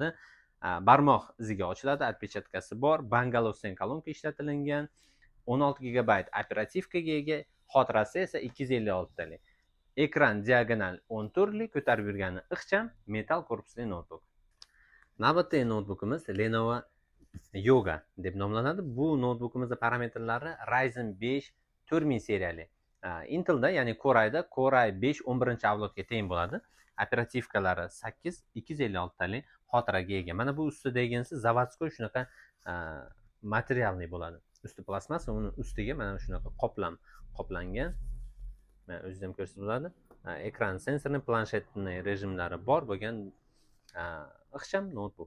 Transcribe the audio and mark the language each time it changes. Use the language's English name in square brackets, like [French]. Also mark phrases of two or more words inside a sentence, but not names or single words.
[Uzbek] Barmoq iziga ochiladi, отпечаткасы bor, Bangalore kolonka ishlatilgan, 16 GB operativkaga ega, xotirasi esa 256 talik. Ekran diagonal 14 lik, ko'tarib yurgani ixcham metal korpusli noutbuk. Navbatdagi noutbukimiz Lenovo Yoga deb nomlanadi. Bu noutbukimizning parametrlari Ryzen 5 4000 seriyali. Intelda, ya'ni Core i da Core i5 11-avlodga teng bo'ladi. Operativkalari 8 256 talik, xotiraga ega. Mana bu ustidaginisi zavodskoy shunaqa materialli bo'ladi. Usti plasmassa, uni ustiga mana shunaqa qoplangan. Mana o'zingiz ham ko'rsangiz bo'ladi. Ekran sensorli, planshetli rejimlari bor bo'lgan ixcham noutbuk.